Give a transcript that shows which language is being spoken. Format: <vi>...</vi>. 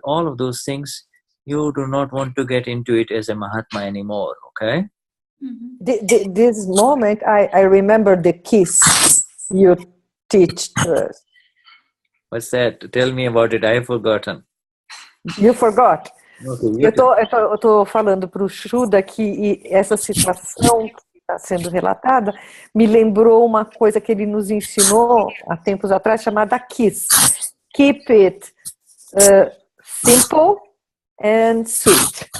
<en>All of those things, you do not want to get into it as a Mahatma anymore, okay? This moment, I remember the kiss you teach us. What's that? Tell me about it. I have forgotten. You forgot? Okay,</en> <pt>eu tô falando para o Shuda que essa situação que está sendo relatada me lembrou uma coisa que ele nos ensinou há tempos atrás, chamada KISS.</pt> <en>Keep it simple and sweet.</en>